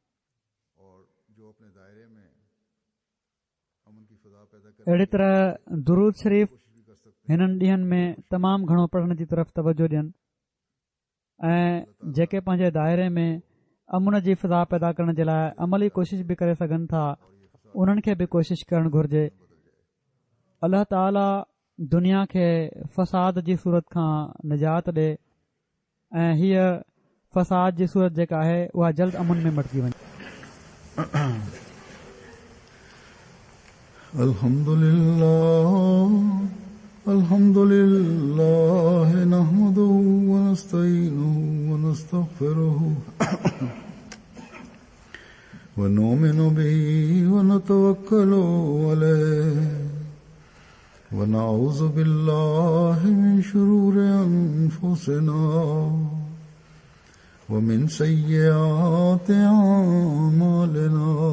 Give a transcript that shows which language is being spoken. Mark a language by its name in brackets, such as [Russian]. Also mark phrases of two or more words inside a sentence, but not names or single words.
[Sindhi] अहिड़ी तरह दुरूद शरीफ़ हिननि ॾींहनि में तमामु घणो पढ़ण जी तरफ़ तवजो ॾियनि ऐं जेके पंहिंजे दायरे में अमुन जी फ़ज़ा पैदा करण जे लाइ अमली कोशिश बि करे सघनि था उन्हनि खे बि कोशिश करणु घुर्जे। अल्लाह ताला दुनिया खे फ़साद जी सूरत खां निजात ॾे ऐं हीअ फ़साद जी सूरत जेका आहे उहा जल्द अमुन में मटिजी वञे। [Arabic] الحمد لله نحمده ونستعينه ونستغفره ونؤمن به ونتوكل عليه ونعوذ بالله من شرور أنفسنا ومن سيئات أعمالنا